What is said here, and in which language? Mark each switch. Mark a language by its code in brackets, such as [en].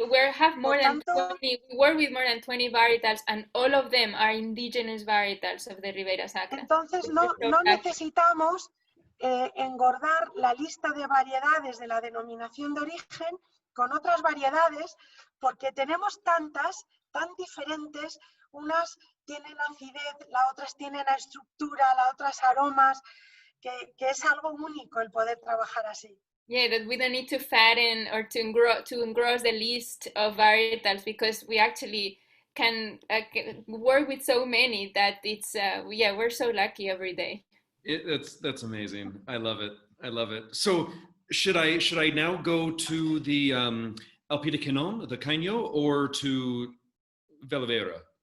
[en] We work with more than 20 varietals, and all of them are indigenous varietals of the Ribeira Sacra. [es] Entonces no necesitamos engordar la lista de variedades de la denominación de origen con otras variedades, porque tenemos tantas, tan diferentes. Unas tienen acidez, las otras tienen estructura, las otras aromas, que es algo único el poder trabajar así. [en] Yeah, that we don't need to fatten or to engross the list of varietals, because we actually can work with so many that it's we're so lucky every day. That's amazing. I love it. So should I now go to the Pie del Cañon, the Caiño, or to Vel'uveyra?